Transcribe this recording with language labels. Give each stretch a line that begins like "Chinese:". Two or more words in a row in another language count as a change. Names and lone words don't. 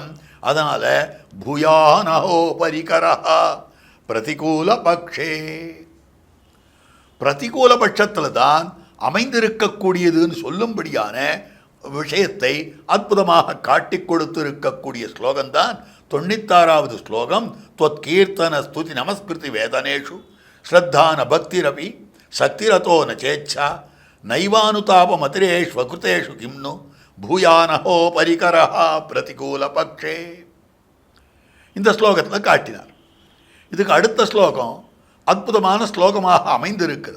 Tamil: அதனால
Sanskrit: भूयानहो परिकरः प्रतिकूल पक्षे,
Tamil: பிரதிகூல பட்சத்தில் தான் அமைந்திருக்கக்கூடியதுன்னு சொல்லும்படியான விஷயத்தை அற்புதமாக காட்டி கொடுத்திருக்கக்கூடிய ஸ்லோகம்தான் 96வது ஸ்லோகம்.
Sanskrit: त्वत् कीर्तन स्तुति नमस्कृति वेदनेषु श्रद्धान भक्तिरपि शक्तिरतो न चेच्छा नैवानुतापमतिरेष्वकृतेषु किंनु भूयानहो परिकरः प्रतिकूल पक्षे.
Tamil: இந்த ஸ்லோகத்தில் காட்டினார். இதுக்கு அடுத்த ஸ்லோகம் அற்புதமான ஸ்லோகமாக அமைந்திருக்கிறது.